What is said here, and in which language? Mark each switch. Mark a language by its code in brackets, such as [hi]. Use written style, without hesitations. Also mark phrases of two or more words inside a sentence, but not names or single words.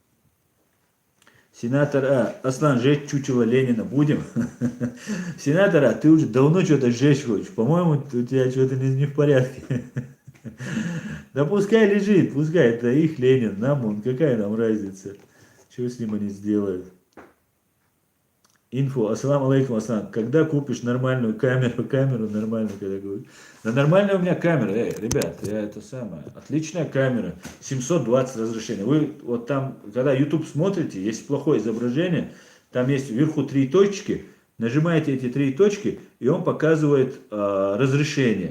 [ru] Сенатор Аслан, жечь чучело Ленина будем? Сенатор ты уже давно что-то жечь хочешь. По-моему, у тебя что-то не в порядке. Да пускай лежит, пускай, это их Ленин, нам он, какая нам разница, что с ним они сделают. Инфо, [ar] السلام عليكم، السلام, [ru] когда купишь нормальную камеру нормальную, когда говорю. Да нормальная у меня камера, ребят, это самое, отличная камера, 720 разрешения. Вы вот там, когда YouTube смотрите, есть плохое изображение, там есть вверху 3 точки, нажимаете эти 3 точки, и он показывает разрешение.